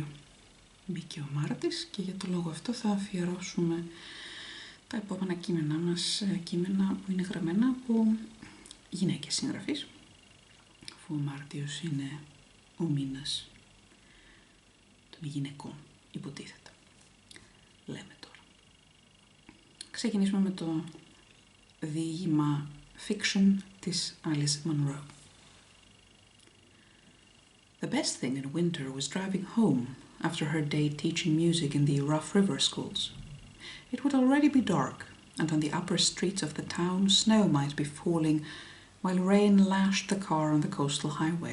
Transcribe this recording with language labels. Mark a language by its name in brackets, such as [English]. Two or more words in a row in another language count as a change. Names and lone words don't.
[Greek] Μπήκε ο Μάρτης και για το λόγο αυτό θα αφιερώσουμε τα επόμενα κείμενά μας, κείμενα που είναι γραμμένα από γυναίκες συγγραφείς, αφού ο Μάρτιος είναι ο μήνας των γυναικών, υποτίθεται. Λέμε τώρα. Ξεκινήσουμε με το διήγημα Fiction της Munro. [English] The best thing in winter was driving home after her day teaching music in the rough river schools. It would already be dark, and on the upper streets of the town snow might be falling while rain lashed the car on the coastal highway.